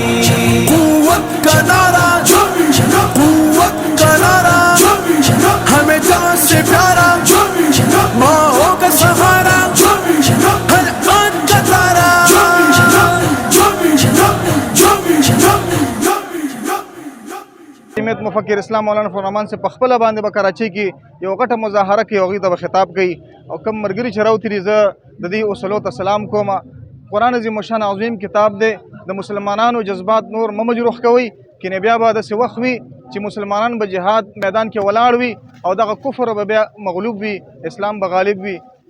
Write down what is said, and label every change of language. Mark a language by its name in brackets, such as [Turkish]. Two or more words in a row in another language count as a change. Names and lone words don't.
[Urdu] قوت کا نعرہ قوت کا نعرہ ہمیں جان سے پیارا ماں کا سہارا ہر آن کا تارا [Pashto] امیت مفکر اسلام مولانا فضل الرحمن سے پخپله باندې به کراچۍ کې یو غټه مظاهره کوي هغوی ته به خطاب کوي او کم ملګري چې راوتلي زه د دې اصولو ته سلام کوم. قرآن عظیم الشان عظیم کتاب دی د مسلمانانو جذبات نور مه مجروح کوئ کنې بیا به داسې وخت وي چې مسلمانان به جهاد میدان کې ولاړ وي او دغه کفر به بیا مغلوب وي اسلام به غالب وي.